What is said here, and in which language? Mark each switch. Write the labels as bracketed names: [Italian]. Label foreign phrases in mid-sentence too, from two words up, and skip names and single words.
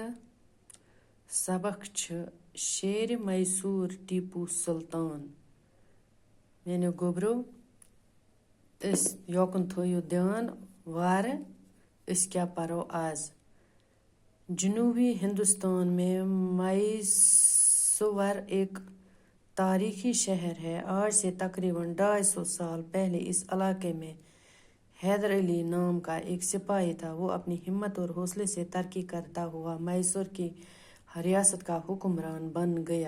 [Kashmiri] سبق چھِ شیر میسور ٹیپو سلطان. میٛانیو گوٚبرو أسۍ یوکُن تھٲیِو دیان وارٕ. أسۍ کیٛاہ پَرو آز. [Urdu] جنوبی ہندوستان میں میسور ایک تاریخی شہر ہے. آج سے تقریباً 250 سال پہلے اس علاقے میں حیدر علی نام کا ایک سپاہی تھا. وہ اپنی ہمت اور حوصلے سے ترقی کرتا ہوا میسور کی ریاست کا حکمران بن گیا.